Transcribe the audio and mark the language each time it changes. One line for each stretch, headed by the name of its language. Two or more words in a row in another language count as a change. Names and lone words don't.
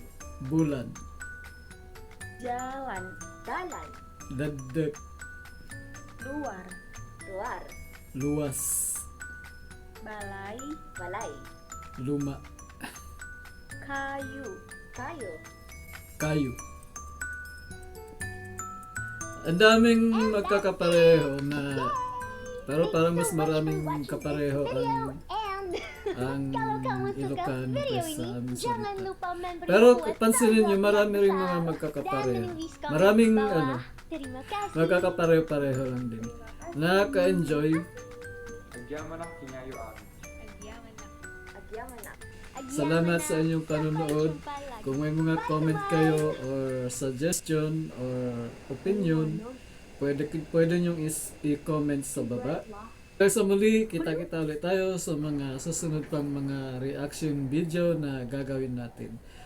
Indonesian: Bulan. Jalan,
Iloko: dalan,
Filipino: Dagdag.
Indonesian: luar. luar, Luas. Balai,
Iloko: balay,
Indonesian: Luma. kayu. kayu,
Iloko: Kayo.
Filipino: Ang daming magkakapareho na pero parang mas maraming kapareho
Indonesian: Video
Filipino: ang
Indonesian: and kalau kamu suka
Filipino: Ilocano video kaysa
Indonesian: ini,
Filipino: aming
Indonesian: jangan
Filipino: salita.
Indonesian: lupa memberi
Filipino: Pero
Indonesian: buat
Filipino: pansinin nyo,
Indonesian: tombol
Filipino: marami rin
Indonesian: yang
Filipino: mga
Indonesian: besar
Filipino: magkakapareho.
Indonesian: dan menulis komen
Filipino: Maraming
Indonesian: di bawah.
Filipino: ano,
Indonesian: Terima kasih.
Filipino: magkakapareho-pareho lang din. Nakaka-enjoy.
Iloko: Agyamanak, Kinyayo Ami. Agyaman. agyamanak,
Filipino: Salamat sa inyong
Indonesian: Sampai
Filipino: panonood.
Indonesian: jumpa lagi.
Filipino: Kung may mga comment kayo
English: or suggestion or opinion,
Filipino: pwede nyong i-comment sa baba. Kaya sa muli, kita-kita ulit tayo sa mga susunod pang mga reaction video na gagawin natin.